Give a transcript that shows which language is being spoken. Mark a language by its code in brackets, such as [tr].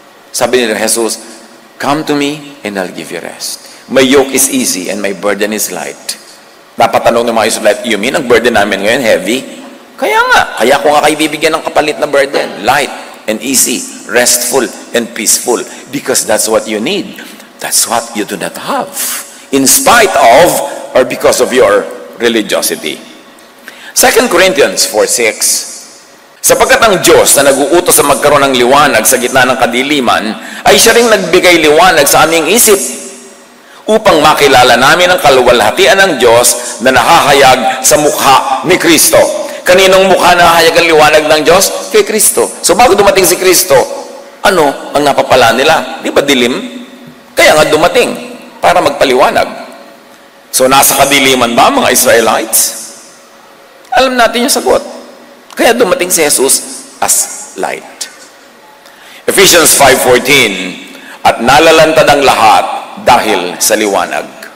[tl] Sabi ni Jesus, [en] come to me and I'll give you rest. My yoke is easy and my burden is light. [tl] Dapat tanong ng mga Israelites, [en] you mean [tl] ang burden namin ngayon heavy? Kaya ko nga kayo bibigyan ng kapalit na burden. [en] Light and easy, restful and peaceful. Because that's what you need. That's what you do not have. In spite of or because of your religiosity. 2 Corinthians 4:6. [tl] Sapagkat ang Diyos na nag-uutos sa magkaroon ng liwanag sa gitna ng kadiliman, ay siya ring nagbigay liwanag sa aming isip upang makilala namin ang kaluwalhatian ng Diyos na nakahayag sa mukha ni Kristo. Kaninong mukha nakahayag ang liwanag ng Diyos? Kay Kristo. So bago dumating si Kristo, ano ang napapala nila? Di ba dilim? Kaya nga dumating para magpaliwanag. So nasa kadiliman ba mga Israelites? Alam natin yung sagot. Kaya dumating si Jesus as light. Ephesians 5:14, at nalalantad ang lahat dahil sa liwanag.